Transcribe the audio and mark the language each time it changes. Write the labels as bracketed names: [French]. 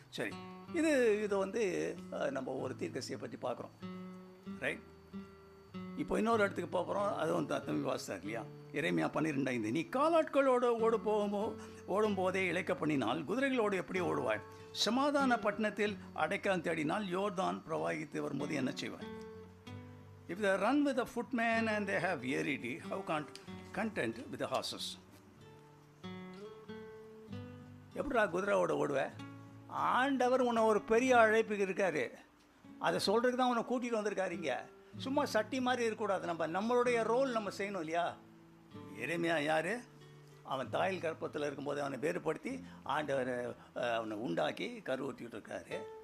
[Tamil] சரி, இது வந்து நம்ம ஒரு தீர்க்கதரிசியை பற்றி பார்க்குறோம், ரைட்? இப்போ இன்னொரு இடத்துக்கு போகிறோம். அது வந்து தம்பி வாசித்தார் இல்லையா? எரேமியா 12:5. நீ காலாட்களோடு ஓடும் போதே இழைக்க பண்ணினால் குதிரைகளோடு எப்படி ஓடுவாய்? சமாதான பட்டணத்தில் அடைக்கலம் தேடினால் யோர்தான் பிரவாகித்து வரும்போது என்ன செய்வாய்? [English] If they run with a footman and they have wearied, how content with the horses? [Tamil] எப்படா குதிரையோட ஓடுவேன்? ஆண்டவர் உன்னை ஒரு பெரிய அழைப்புக்கு இருக்காரு. அதை சொல்கிறதுக்கு தான் உன்னை கூட்டிகிட்டு வந்திருக்காருங்க. சும்மா சட்டி மாதிரி இருக்கக்கூடாது. நம்மளுடைய ரோல் நம்ம செய்யணும் இல்லையா? எரேமியா யார்? அவன் தாயில் கற்பத்தில் இருக்கும்போது அவனை வேறுபடுத்தி ஆண்டவர் அவனை உண்டாக்கி கருவூட்டிகிட்டு இருக்காரு.